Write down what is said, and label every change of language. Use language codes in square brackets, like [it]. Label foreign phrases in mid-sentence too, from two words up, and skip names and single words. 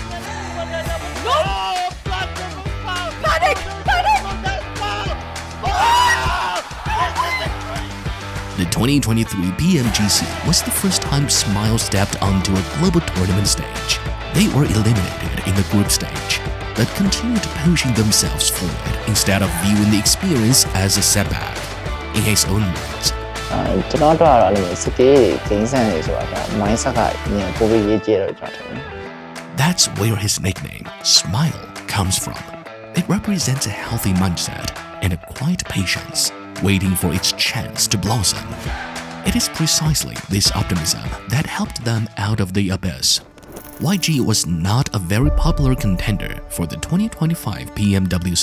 [en] The 2023 PMGC was the first time Smile stepped onto a global tournament stage. They were eliminated in the group stage, but continued pushing themselves forward instead of viewing the experience as a setback. In his own words, [my] ကျွန်တော်တို့ကတော့အဲ့လိုစကေးဂိမ်းဆန်နေဆိုတာက mindset ကပိုပြီးရေးကြည့်တော့ကျွန်တော်ထင်တယ် [en] That's where his nickname, Smile, comes from. It represents a healthy mindset and a quiet patience, waiting for its chance to blossom. It is precisely this optimism that helped them out of the abyss. YG was not a very popular contender for the 2025 PMWC.